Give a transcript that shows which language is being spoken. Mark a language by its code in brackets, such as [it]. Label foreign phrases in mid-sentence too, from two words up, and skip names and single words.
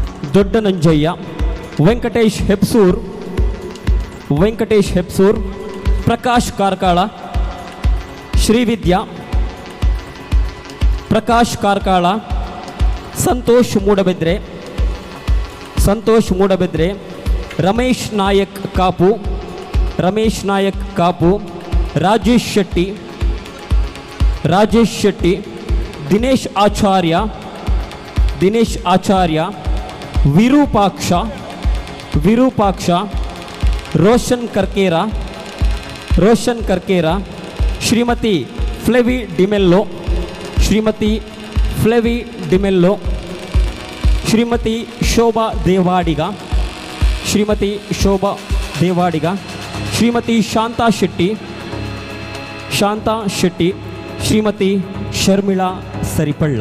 [kn] ದೊಡ್ಡ ನಂಜಯ್ಯ, ವೆಂಕಟೇಶ್ ಹೆಪ್ಸೂರ್, ಪ್ರಕಾಶ್ ಕಾರ್ಕಾಳ, ಶ್ರೀವಿದ್ಯಾ, ಪ್ರಕಾಶ್ ಕಾರ್ಕಾಳ, ಸಂತೋಷ್ ಮೂಡಬೆದ್ರೆ, ರಮೇಶ್ ನಾಯಕ್ ಕಾಪು, ರಾಜೇಶ್ ಶೆಟ್ಟಿ, ದಿನೇಶ್ ಆಚಾರ್ಯ, ವಿರೂಪಾಕ್ಷ, ರೋಷನ್ ಕರ್ಕೇರ, ಶ್ರೀಮತಿ ಫ್ಲೆವಿ ಡಿಮೆಲ್ಲೋ, ಶ್ರೀಮತಿ ಶೋಭಾ ದೇವಾಡಿಗ, ಶ್ರೀಮತಿ ಶಾಂತಾ ಶೆಟ್ಟಿ, ಶ್ರೀಮತಿ ಶರ್ಮಿಳಾ ಸರಿಪಳ್ಳ.